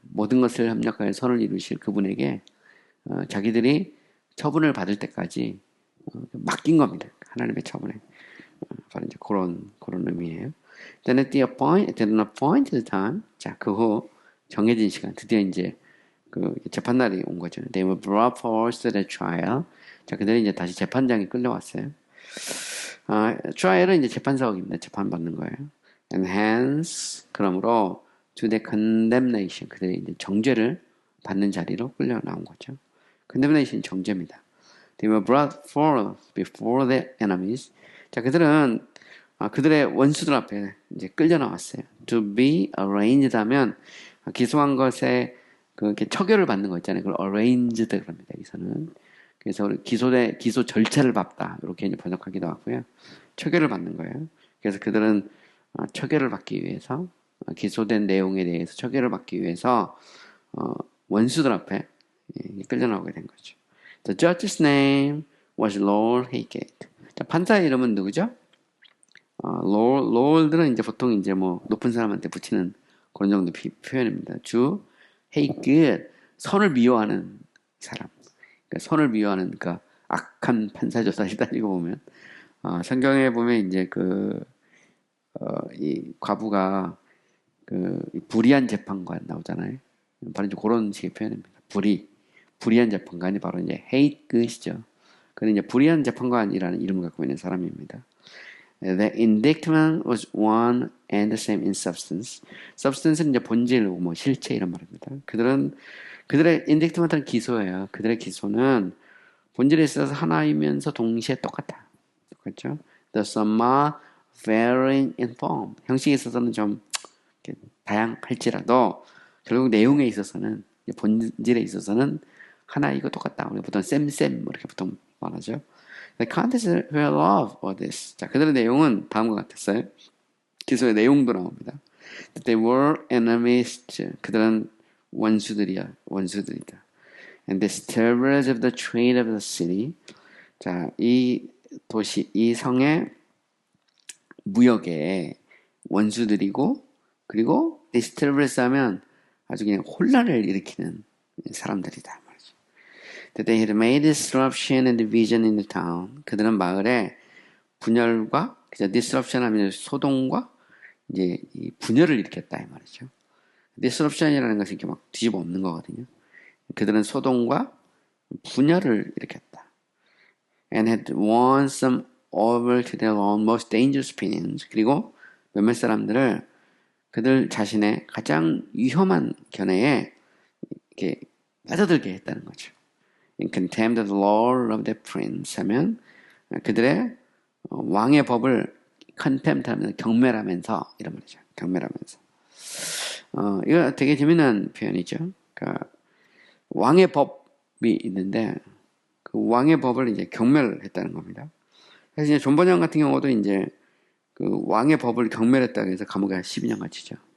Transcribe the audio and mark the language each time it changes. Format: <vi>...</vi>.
<ko>모든 것을 협력하여 선을 이루실 그분에게 자기들이 처분을 받을 때까지 맡긴 겁니다. 하나님의 처분에. 바로 이제 그런 의미예요.</ko> <en>Then at an appointed time,</en> <ko>자, 그 후 정해진 시간, 드디어 이제 그 재판날이 온 거죠.</ko> <en>They were brought forth to the trial.</en> <ko>자, 그들이 이제 다시 재판장에 끌려왔어요. trial은 이제 재판석입니다. 재판받는 거예요.</ko> <en>And hence,</en> <ko>그러므로</ko> <en>to the condemnation,</en> <ko>그들이 이제 정죄를 받는 자리로 끌려 나온 거죠. condemnation 정죄입니다.</ko> <en>They were brought forth before their enemies.</en> <ko>자, 그들은 그들의 원수들 앞에 이제 끌려 나왔어요.</ko> <en>To be arraigned</en> <ko>하면 기소한 것에 그렇게 처결을 받는 거 있잖아요. 그걸 arranged 그럽니다. 여기서는. 그래서 기소 절차를 밟다 이렇게 이제 번역하기도 하고요. 처결을 받는 거예요. 그래서 그들은 처결을 받기 위해서 기소된 내용에 대해서 처결을 받기 위해서 원수들 앞에 끌려 나오게 된 거죠.</ko> <en>The judge's name was Lord Haygate.</en> <ko>자, 판사의 이름은 누구죠? Lord는 이제 보통 이제 뭐 높은 사람한테 붙이는 그런 정도 표현입니다. 주 Haygate, 선을 미워하는 사람. 그러니까 선을 미워하는 그러니까 악한 판사죠. 사실 따지고 보면 성경에 보면 이제 이 과부가 불의한 재판관 나오잖아요. 바로 이제 그런 식의 표현입니다. 불의한 재판관이 바로 이제 Haygate 그는 이제 불의한 재판관이라는 이름을 갖고 있는 사람입니다.</ko> <en>The indictment was one and the same in substance.</en> <ko>Substance는 이제 본질, 뭐 실체 이런 말입니다. 그들의 indictment은 기소예요. 그들의 기소는 본질에 있어서 하나이면서 동시에 똑같죠?</ko> <en>The summa varying in form.</en> <ko>형식에 있어서는 좀 다양할지라도 결국 내용에 있어서는 본질에 있어서는 하나이고 똑같다. 우리가 보통 쌤 이렇게 보통 말하죠.</ko> <en>The contents were of all this.</en> <ko>자, 그들의 내용은 다음과 같았어요. 기소의 내용도 나옵니다.</ko> <en>That they were enemies.</en> <ko>그들은 원수들이다.</ko> <en>And disturbers of the trade of the city.</en> <ko>자, 이 도시, 이 성의 무역의 원수들이고, 그리고 disturbers 하면 아주 그냥 혼란을 일으키는 사람들이다.</ko> <en>That they had made disruption and division in the town.</en> <ko>그들은 마을에 분열과, disruption 하면 소동과 이제 이 분열을 일으켰다 이 말이죠. disruption이라는 것은 이렇게 막 뒤집어 엎는 거거든요. 그들은 소동과 분열을 일으켰다.</ko> <en>And had won some over to their own most dangerous opinions.</en> <ko>그리고 몇몇 사람들을 그들 자신의 가장 위험한 견해에 이렇게 빠져들게 했다는 거죠.</ko> <en>In contempt of the law of the prince</en> <ko>하면 그들의 왕의 법을</ko> <en>contempt</en> <ko>하면 경멸하면서 이런 말이죠. 경멸하면서. 이거 되게 재미난 표현이죠. 그러니까 왕의 법이 있는데 그 왕의 법을 이제 경멸했다는 겁니다. 그래서 이제 존 번영 같은 경우도 이제 그 왕의 법을 경멸했다고 해서 감옥에 12년 갇히죠.</ko>